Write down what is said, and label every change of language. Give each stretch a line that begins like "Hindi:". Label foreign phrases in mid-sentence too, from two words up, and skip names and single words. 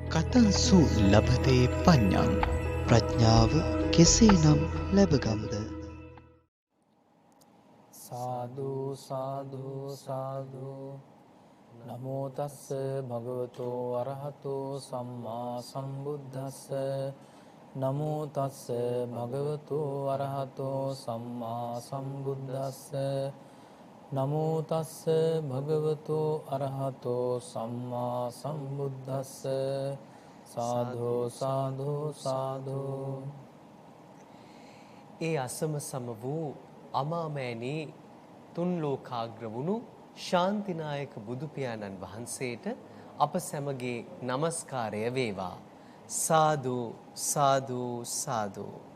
Pali: කතංසු ලබතේ පඤ්ඤං
Sinhala: ප්‍රඥාව කෙසේනම් ලැබගම්ද?
Pali: සාදු සාදු සාදු නමෝ තස්ස භගවතෝ අරහතෝ සම්මා සම්බුද්දස්ස නමෝ තස්ස භගවතෝ අරහතෝ සම්මා සම්බුද්දස්ස නමෝ තස්ස භගවතෝ අරහතෝ සම්මා සම්බුද්දස්ස සාදු සාදු සාදු.
Sinhala: ඒ අසම සම වූ අමාමෑණී තුන් ලෝකාග්‍ර වුණු ශාන්තිනායක බුදු පියාණන් වහන්සේට අප සැමගේ নমස්කාරය වේවා. සාදු සාදු සාදු.